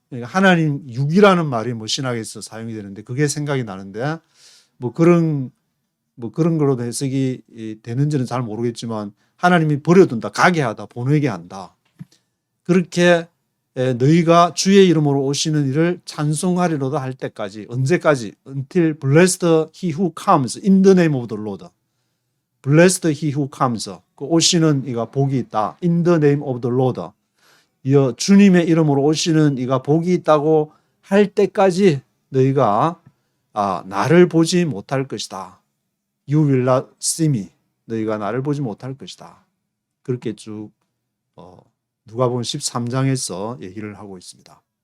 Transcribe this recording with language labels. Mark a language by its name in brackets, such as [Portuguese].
[Korean] 그러니까 하나님 육이라는 말이 뭐 신학에서 사용이 되는데 그게 생각이 나는데 뭐 그런 거로도 해석이 되는지는 잘 모르겠지만 하나님이 버려둔다, 가게 하다, 보내게 한다. 그렇게 너희가 주의 이름으로 오시는 이를 찬송하리로다 할 때까지, 언제까지? [English] Until blessed he who comes in the name of the Lord. Blessed he who comes. [Korean] 그 오시는 이가 복이 있다. [English] In the name of the Lord. [Korean] 주님의 이름으로 오시는 이가 복이 있다고 할 때까지 너희가 나를 보지 못할 것이다. [English] You will not see me. [Korean] 너희가 나를 보지 못할 것이다. 그렇게 쭉 누가복음 13장에서 얘기를 하고 있습니다.